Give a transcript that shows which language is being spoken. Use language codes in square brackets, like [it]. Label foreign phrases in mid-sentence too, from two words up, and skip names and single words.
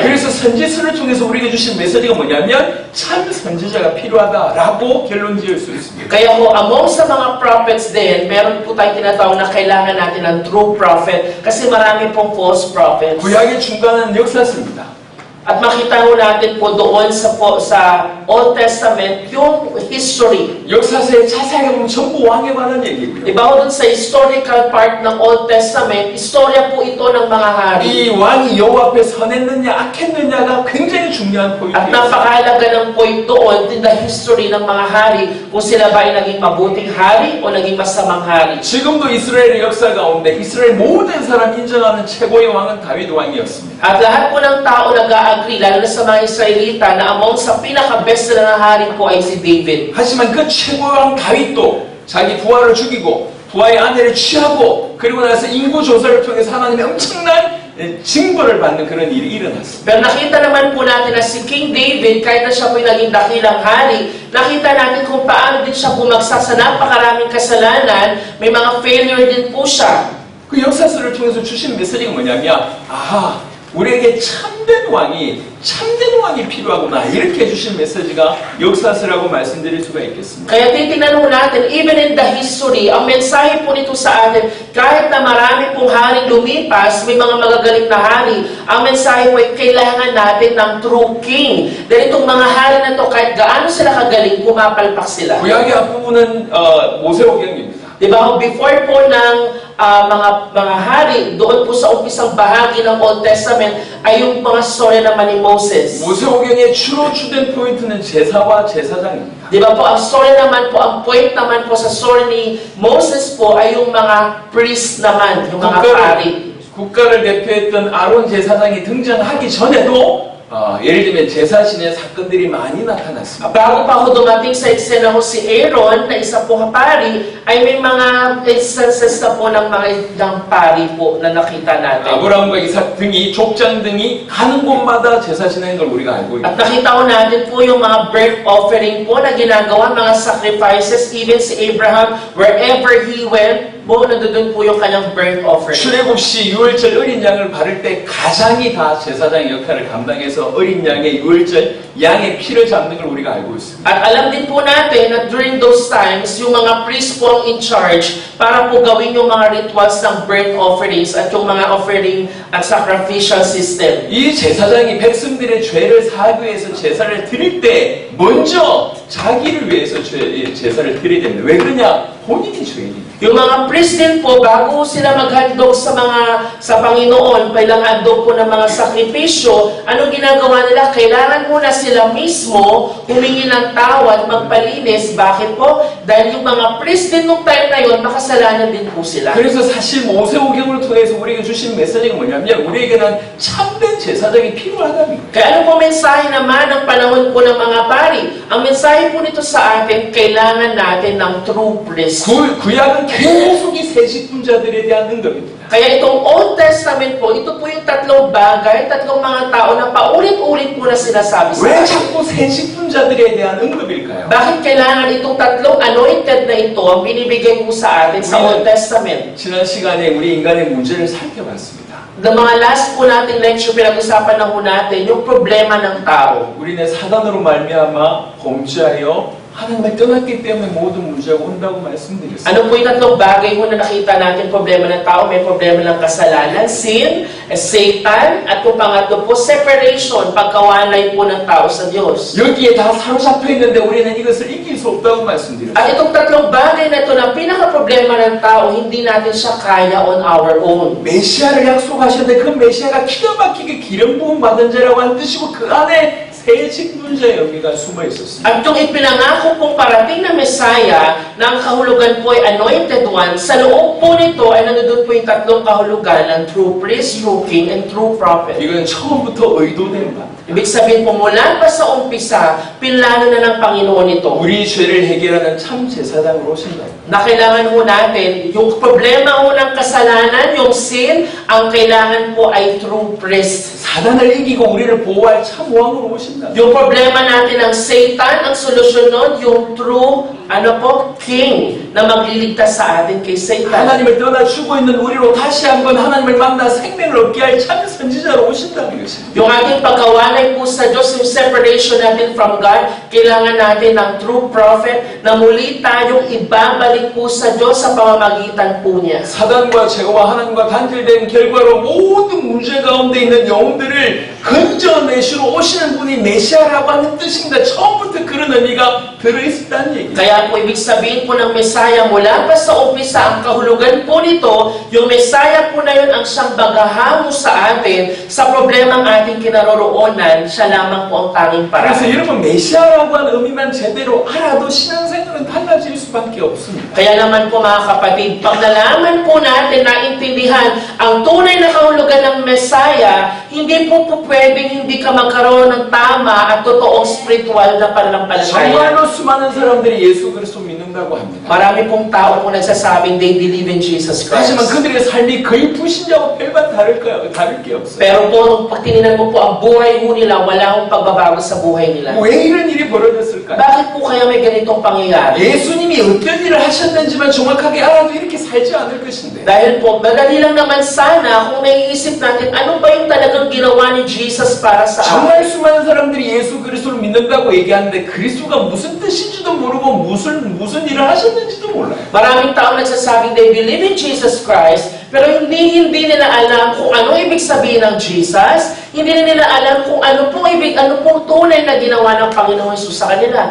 [ko] 그래서 선지서를 통해서 우리에게 주신 메시지가 뭐냐면 참 선지자가 필요하다라고 결론 지을 수 있습니다. [tl] Kaya po, among sa mga prophets din, meron po tayong tinatawag na kailangan natin ng [en] true prophet [tl] kasi marami pong [en] false prophets. [ko] 구약의 중간은 역사서입니다. [tl] At makita ho natin po doon sa Old Testament yung history. [ko] 역사서에 자세하게 보면 전부 왕에 관한 얘기고요. [tl] Diba ho doon sa [en] historical part [tl] ng Old Testament, istorya po ito ng mga hari. [ko] 이 왕이 여호와 앞에 선했느냐 악했느냐가 굉장히 중요한 [tl] At [ko] 포인트예요. [tl] napakahalaga ng point doon [en] in the history [tl] ng mga hari kung sila ba ay naging mabuting hari o naging masamang hari. [ko] 지금도 이스라엘의 역사 가운데 이스라엘 모든 사람 인정하는 최고의 왕은 다윗 왕이었습니다. [tl] At lahat po ng tao nag-a-agree, lalo na sa mga Israelita, na among sa pinaka-best na hari po ay si David. [ko] 하지만 그 최고의 왕 다윗도 자기 부하를 죽이고 부하의 아내를 취하고 그리고 나서 인구 조사를 통해서 하나님의 엄청난 징벌을 받는 그런 일이 일어났습니다. [tl] Pero nakita naman po natin na si King David, kahit na siya po'y naging dakilang hari, nakita natin kung paano din siya bumagsak sa napakaraming kasalanan, may mga failure din po siya. [ko] 그 역사서를 통해서 주신 메시지가 뭐냐면 우리에게 참된 왕이 필요하구나 이렇게 해주신 메시지가 역사서라고 말씀드릴 수가 있겠습니다. [tl] Kaya titingnan po natin, [en] even in the history, [tl] ang mensahe po nito sa atin, kahit na marami pong haring lumipas, may mga magagaling na hari, ang mensahe po ay kailangan natin ng [en] true king. [tl] Dahil itong mga hari na to, kahit gaano sila kagaling, pumapalpak sila. [ko] 구약의 앞부분은 모세오경입니다. [tl] Di ba? Before po ng mga hari, doon po sa umpisang bahagi ng Old Testament ay yung mga story naman ni Moses. [ko] 모세오경의 주로 주된 포인트는 제사와 제사장입니다. [tl] Di ba po, ang story naman po, ang point naman po sa story ni Moses po ay yung mga priest naman, yung mga hari. [ko] 국가를 대표했던 아론 제사장이 등장하기 전에도 예를 들면 제사신의 사건들이 많이 나타났습니다. [tl] Bago pa ako dumating sa eksena ko si Aaron na isa pong pari, ay may mga instances na po ng mga isang pari po na nakita natin. [ko] 아브라함과 이삭 등이 족장 등이 가는 곳마다 제사 지내는 걸 우리가 알고 [tl] At [ko] 있습니다. [tl] nakita ko natin po yung mga [en] birth offering [tl] po na ginagawa, mga sacrifices, even si Abraham, [en] wherever he went, [tl] nandoon po yung kanyang [en] birth offering. [ko] 출애굽시 유월절 어린 양을 바를 때 가장이 다 제사장의 역할을 감당해서 어린 양의 유월절 양의 피를 잡는 걸 우리가 알고 있습니다. [tl] At alam din po natin na [en] during those times, [tl] yung mga priest po ang [en] in charge [tl] para po gawin yung mga rituals ng [en] birth offerings [tl] at yung mga offering at [en] sacrificial system. [ko] 이 제사장이 백성들의 죄를 사하기 위해서 제사를 드릴 때 먼저 자기를 위해서 제사를 드려야 됩니다. 왜 그러냐? 본인이 죄인이니까. [tl] Yung mga priest din po, bago sila maghandog sa Panginoon, kailang handog po ng mga sakripisyo, anong ginagawa nila? Kailangan muna sila mismo humingi ng tawad, magpalinis. Bakit po? Dahil yung mga priest din nung time na yun, makasalanan din po sila. [ko] 그래서 사실 모세오경을 통해서 우리에게 주신 메시지가 뭐냐면 우리에게는 참된 제사장이 필요하다는 거예요. [tl] Kaya ano po mensahe naman ng panahon po ng mga pari? Ang mensahe po nito sa atin, kailangan natin ng [en] true priest. [ko] 구약은 계속 이 세식분자들에 대한 언급입니다. [tl] Kaya itong Old Testament po, ito po yung tatlong bagay, tatlong mga tao na paulit-ulit po na sinasabi sa [ko] 왜 [tl] atin. [ko] 자꾸 세식분자들에 대한 언급일까요? [tl] Bakit kailangan itong tatlong anointed na ito ang binibigay po sa atin sa Old Testament? [ko] 지난 시간에 우리 인간의 문제를 살펴봤습니다. [tl] The mga last po nating lecture, pinag-usapan na po natin yung problema ng tao. [ko] 우리는 사단으로 말미암아 범죄하여 하나님을 떠났기 때문에 모든 문제가 온다고 말씀드렸습니다. [tl] Ano po yung tatlong bagay po na nakita natin problema ng tao? May problema ng kasalanan, sin, Satan, at yung pangatlo po, separation, pagkawanay po ng tao sa Diyos. [ko] 여기에 다 사로잡혀 있는데 우리는 이것을 이길 수 없다고 말씀드렸습니다. [tl] At itong tatlong bagay na ito, na pinaka-problema ng tao, hindi natin siya kaya [en] on our own. [ko] 메시아를 약속하셨는데 그 메시아가 기가 막히게 기름 부음 받은 자라고 한 뜻이고 그 안에 세식분자의 의미가 숨어 있었습니다. [tl] At yung ipinangako pong parating na Messiah, na ang kahulugan po ay [en] anointed one, [tl] sa loob po nito ay nandun po yung tatlong kahulugan ng [en] true priest, true king, and true prophet. [ko] 이건 처음부터 의도된 바. [tl] Ibig sabihin po, mula pa sa umpisa, pinlano na ng Panginoon ito. [ko] 우리 죄를 해결하는 참 제사장으로 오신다. [tl] Na kailangan po natin, yung problema po ng kasalanan, yung sin, ang kailangan po ay [en] true priest. [ko] 사단을 이기고 우리를 보호할 참 왕으로 오신다. [tl] Yung problema natin ng Satan, ang solusyon nun, yung [en] true, king, [tl] na magliligtas sa atin kay Satan. [ko] 하나님을 떠나 죽어 있는 우리로 다시 한번 하나님을 만나 생명을 얻게 할 참 선지자로 오신다는 것입니다. [tl] Yung ating pagkawanay po sa Diyos, yung separation natin [en] from God, [tl] kailangan natin ng [en] true prophet [tl] na muli tayong ibabalik po sa Diyos sa pamamagitan po niya. [ko] 사단과 죄와 하나님과 단절된 결과로 모든 문제 가운데 있는 영혼들을 건져내시러 오시는 분이 메시아라고 하는 뜻입니다. 처음부터 그런 의미가 들어있었다는 얘기예요. [tl] Kaya po ibig sabihin po ng Messiah, mula pa sa umpisa, ang kahulugan po nito, yung Messiah po na yun ang siyang bagahamo sa atin sa problemang ating kinaroroonan, siya lamang po ang tanging [ko] 그래서 [tl] paraan. [ko] 여러분 메시아라고 하는 의미만 제대로 알아도 신앙생활은 달라질 수밖에 없습니다. [tl] Kaya naman po mga kapatid, pag nalaman po natin, naintindihan ang tunay na kahulugan ng Messiah, hindi po pwedeng hindi ka magkaroon ng tama at totoong spiritual na pananampalataya. [ko] 정말로 수많은 사람들이 예수 그리스도 믿는다고 합니다. [tl] Marami pong tao po nagsasabing [en] they believe in Jesus [ko] 하지만 [tl] Christ. [ko] 그들의 삶이 거의 불신자와 별반 다를 게 없어요. [tl] Pero po, pag tininan mo po ang buhay mo nila, wala akong pagbabago sa buhay nila. [ko] 왜 이런 일이 벌어졌을까요? [tl] Bakit po kaya may ganitong pangyayari? [ko] 예수님이 어떤 일을 하셨는지만 정확하게 알아도 이렇게 살지 않을 것인데. [tl] Dahil po, madali lang naman sana kung naiisip natin, ano ba yung talagang ginawa ni Jesus para sa atin? [ko] 정말 수많은 사람들이 예수 그리스도를 믿는다고 얘기하는데 그리스도가 무슨 뜻인지도 모르고 무슨 무슨 일을 하셨는지도 몰라요. [tl] Maraming tao nagsasabing [en] they believe in Jesus Christ, [tl] pero hindi nila alam kung ano ibig sabihin ng Jesus, hindi nila alam kung ano pong tunay na ginawa ng Panginoong Hesus sa kanila.